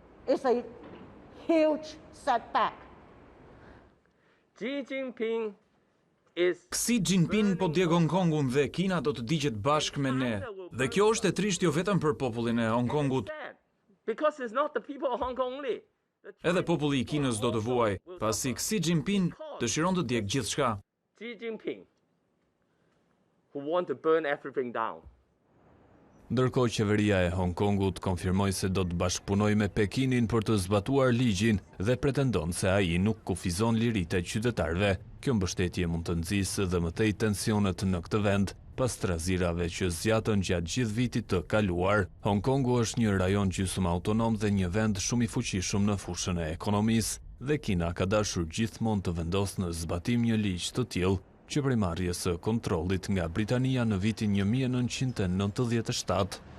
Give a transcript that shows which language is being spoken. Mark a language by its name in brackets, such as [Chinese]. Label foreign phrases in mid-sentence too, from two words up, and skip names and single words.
[Albanian] Xi Jinping po djeg Hong Kongun dhe Kina do të digjet bashkë me ne. Dhe kjo është e trisht jo vetëm për popullin e Hong Kongut. Edhe populli i Kinës do të vuaj, pasi Xi Jinping dëshiron të djegë gjithçka. [English] Xi Jinping, who want to burn everything down. [Albanian] Ndërkohë qeveria e Hong Kongut konfirmoi se do të bashkëpunojë me Pekinin për të zbatuar ligjin dhe pretendon se ai nuk kufizon liritë e qytetarëve. Kjo mbështetje mund të nxjisë dhe më tej tensionet në këtë vend. Pas trazirave që zgjatën gjatë gjithë vitit të kaluar, Hong Kongu është një rajon gjysmë autonom dhe një vend shumë i fuqishëm në fushën e ekonomisë, dhe Kina ka dashur gjithmonë të vendosë në zbatim një ligj të tillë, që primarrjes së kontrollit nga Britania në vitin 1997.